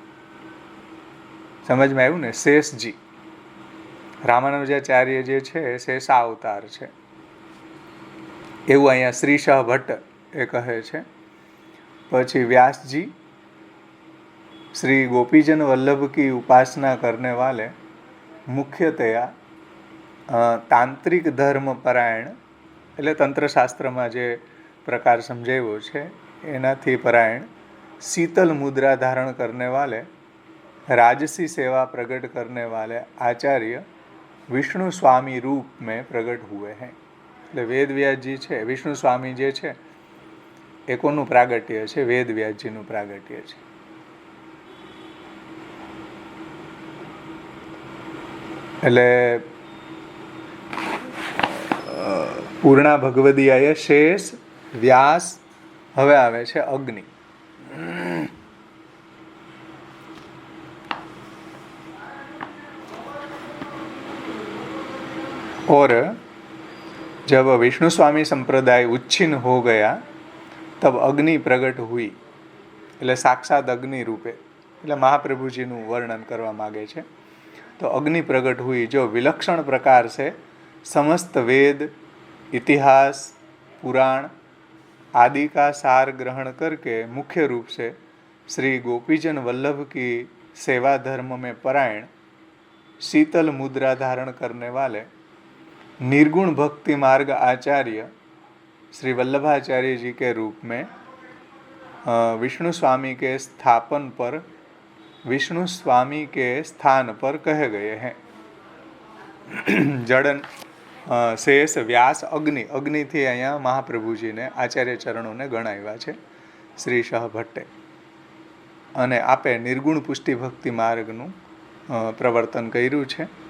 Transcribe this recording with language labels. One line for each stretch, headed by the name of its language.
Hindi: समझ में
Gujarati: આવ્યું ને? શેષજી રામાનુજાચાર્ય જે છે શેષા અવતાર છે એવું અહીંયા શ્રીશ ભટ્ટ એ કહે છે.
Hindi: પછી व्यासजी श्री गोपीजन वल्लभ की उपासना करने वाले मुख्यतया
Gujarati: તાંત્રિક ધર્મ પરાયણ એટલે તંત્રશાસ્ત્રમાં જે પ્રકાર સમજાવ્યો છે એનાથી પરાયણ
Hindi: शीतल मुद्रा धारण करने वाले राजसी सेवा प्रकट करने वाले आचार्य विष्णु स्वामी रूप में प्रकट हुए हैं.
Gujarati: એટલે વેદવ્યાસજી છે, વિષ્ણુ સ્વામી જે છે એ કોનું પ્રાગટ્ય છે? વેદવ્યાસજીનું પ્રાગટ્ય છે. એટલે પૂર્ણા ભગવદીયાએ શેષ, વ્યાસ, હવે આવે છે અગ્નિ.
Hindi: और जब विष्णु स्वामी संप्रदाय उच्छिन्न हो गया तब अग्नि प्रकट हुई.
Gujarati: એટલે સાક્ષાત અગ્નિ રૂપે એટલે મહાપ્રભુજીનું વર્ણન કરવા માગે છે.
Hindi: तो अग्नि प्रकट हुई जो विलक्षण प्रकार से समस्त वेद, इतिहास, पुराण आदि का सार ग्रहण करके मुख्य रूप से श्री गोपीजन वल्लभ की सेवा धर्म में परायण शीतल मुद्रा धारण करने वाले निर्गुण भक्ति मार्ग आचार्य श्री वल्लभाचार्य जी के रूप में विष्णु स्वामी के स्थापन पर विष्णु स्वामी के स्थान पर कहे गए हैं.
Gujarati: जड़न शेष, व्यास, अग्नि, अग्निથી અહીંયા મહાપ્રભુજીને આચાર્ય ચરણોને ગણાવ્યા છે શ્રી શાહ ભટ્ટે. અને આપે નિર્ગુણ પુષ્ટિ ભક્તિ માર્ગનું પ્રવર્તન કર્યું છે.